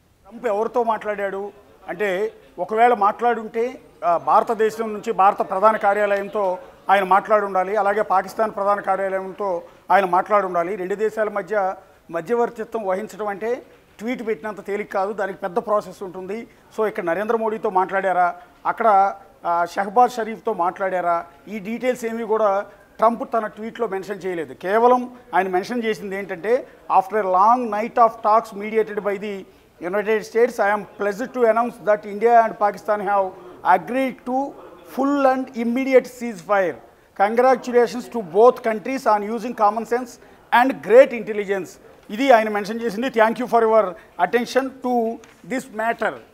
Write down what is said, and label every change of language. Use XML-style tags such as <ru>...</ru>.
<te>Trump ఎవరితో మాట్లాడాడు అంటే, ఒకవేళ మాట్లాడుంటే భారతదేశం నుంచి భారత ప్రధాన కార్యాలయంతో ఆయన మాట్లాడి ఉండాలి, అలాగే పాకిస్తాన్ ప్రధాన కార్యాలయంతో ఆయన మాట్లాడి ఉండాలి. రెండు దేశాల మధ్య మధ్యవర్తిత్వం వహించడం అంటే ట్వీట్ పెట్టినంత తేలిక కాదు, దానికి పెద్ద ప్రాసెస్ ఉంటుంది. సో ఇక్కడ నరేంద్ర మోడీతో మాట్లాడారా, అక్కడ షహబాజ్ షరీఫ్తో మాట్లాడారా, ఈ డీటెయిల్స్ ఏమీ కూడా ట్రంప్ తన ట్వీట్లో మెన్షన్ చేయలేదు. కేవలం ఆయన మెన్షన్ చేసింది ఏంటంటే,</te> <en>After a long night of talks mediated by the United States, I am pleased to announce that India and Pakistan have agreed to full and immediate ceasefire. Congratulations to both countries on using common sense and great intelligence.</en> <te>ఇది ఆయన mention చేసింది.</te> <en>Thank you for your attention to this matter.</en>